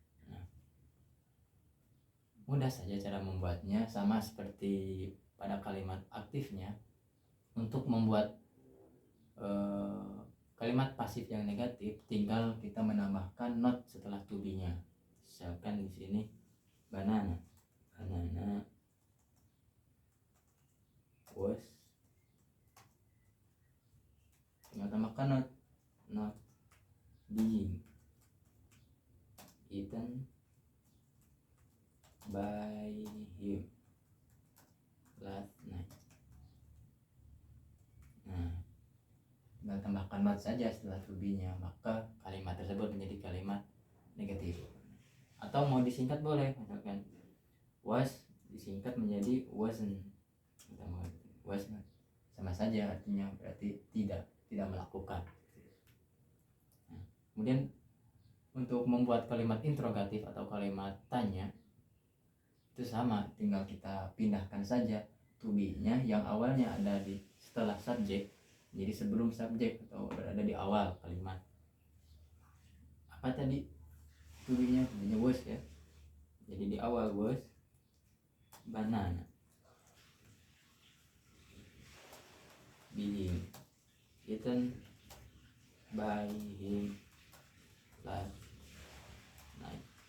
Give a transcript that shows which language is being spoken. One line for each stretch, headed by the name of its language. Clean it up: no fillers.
Indonesian: Nah, mudah saja cara membuatnya, sama seperti pada kalimat aktifnya. Untuk membuat kalimat pasif yang negatif, tinggal kita menambahkan not setelah to be-nya. Misalkan di sini
English: banana was,
Indonesian: tinggal tambahkan
English: not being eaten by him last night.
Indonesian: Nah, tinggal tambahkan not saja setelah to be-nya, maka kalimat tersebut menjadi kalimat negatif. Atau mau disingkat boleh, misalkan was disingkat menjadi wasn't. Was not, sama saja artinya, berarti tidak tidak melakukan. Nah, kemudian untuk membuat kalimat interrogatif atau kalimat tanya itu sama, tinggal kita pindahkan saja to be-nya yang awalnya ada di setelah subjek jadi sebelum subjek atau berada di awal kalimat. Apa tadi to be-nya? Tadinya was ya. Jadi di awal
English: was banana being eaten by him last night.